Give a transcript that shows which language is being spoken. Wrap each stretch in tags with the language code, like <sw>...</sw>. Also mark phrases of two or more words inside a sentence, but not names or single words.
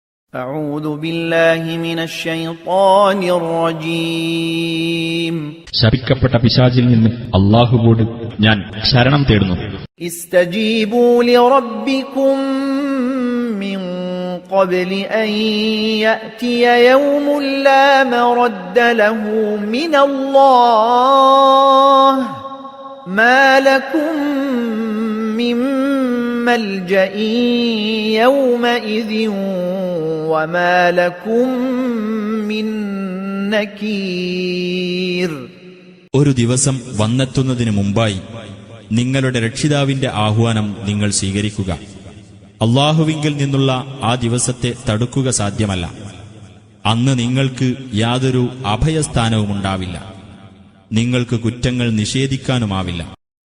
<ar>أعوذ بالله من الشيطان الرجيم</ar> <ml>ശപിക്കപ്പെട്ട പിശാചിൽ നിന്ന് അല്ലാഹുവോട് ഞാൻ ശരണം തേടുന്നു.</ml> <ar>استجيبوا لربكم من قبل أن يأتي يوم لا مرد له من الله ما لكم من ملجأ يومئذ وما لكم من نكير.</ar> <ml>ഒരു ദിവസം വന്നെത്തുന്നതിന് മുമ്പായി നിങ്ങളുടെ രക്ഷിതാവിന്റെ ആഹ്വാനം നിങ്ങൾ സ്വീകരിക്കുക. അല്ലാഹുവിങ്കിൽ നിന്നുള്ള ആ ദിവസത്തെ തടുക്കുക സാധ്യമല്ല. അന്ന് നിങ്ങൾക്ക് യാതൊരു അഭയസ്ഥാനവുമുണ്ടാവില്ല. നിങ്ങൾക്ക് കുറ്റങ്ങൾ നിഷേധിക്കാനുമാവില്ല.</ml>